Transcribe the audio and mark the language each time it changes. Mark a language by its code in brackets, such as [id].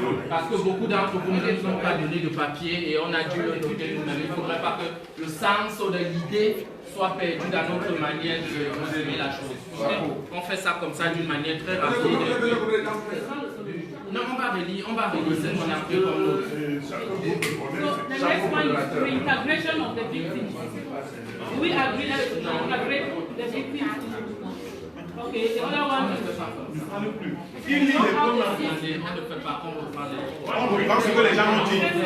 [fr] Parce que beaucoup d'entre vous ne nous ont pas donné de papier et on a dû le noter nous-mêmes. Il ne faudrait pas que le sens de l'idée soit perdu dans notre manière de résumer la chose. On fait ça comme ça d'une manière très rapide. Non, on va relire ce qu'on a pris comme l'autre. [en] So the next one is reintegration of the victims. Do we agree that we integrate the victims? Okay, the other one is... [fr] Il lit les points. On ne fait pas qu'on reprend les... On reprend ce que les gens ont dit.